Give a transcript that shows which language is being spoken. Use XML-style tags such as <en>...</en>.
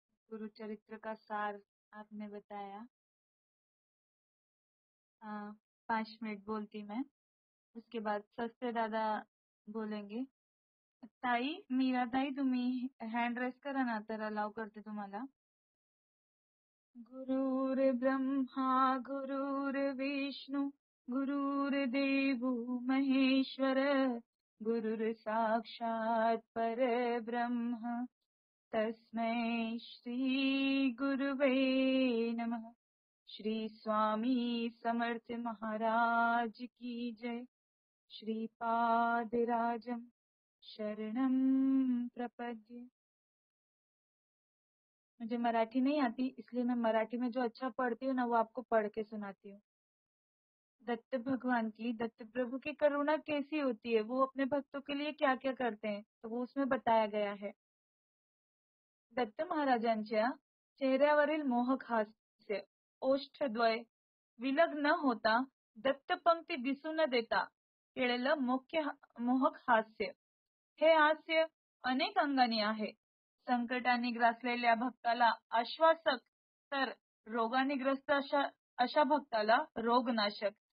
<hi>गुरु चरित्र का सार आपने बताया। 5 मिनट बोलती मैं, उसके बाद सस्ते दादा बोलेंगे।</hi> <mr>ताई, मीरा ताई, तुम्ही हँड रेस करा ना, तर अलाव करते तुम्हाला.</mr> <sa>गुरुर्ब्रह्मा गुरुर्विष्णू गुरुर्देवो महेश्वर गुरुर्साक्षात् परब्रह्म तस्मै श्री गुरुवे नमः.</sa> <hi>श्री स्वामी समर्थ महाराज की जय.</hi> <sa>श्रीपादराजम शरणम प्रपद्ये.</sa> <hi>मुझे मराठी नहीं आती, इसलिए मैं मराठी में जो अच्छा पढ़ती हूँ ना, वो आपको पढ़ के सुनाती हूँ. दत्त भगवान की, दत्त प्रभु की करुणा कैसी होती है, वो अपने भक्तों के लिए क्या क्या करते हैं, तो वो उसमें बताया गया है.</hi> <mr>दत्त महाराजांच्या चेहऱ्यावरील मोहक हास्य, ओष्ठद्वय विलग न होता दत्तपंक्ती दिसू न देता केलेलं मोहक हास्य. हे हास्य अनेक अंगाने आहे. संकटाने ग्रासलेल्या भक्ताला आश्वासक, तर रोगाने ग्रस्त अशा भक्ताला रोगनाशक.</mr>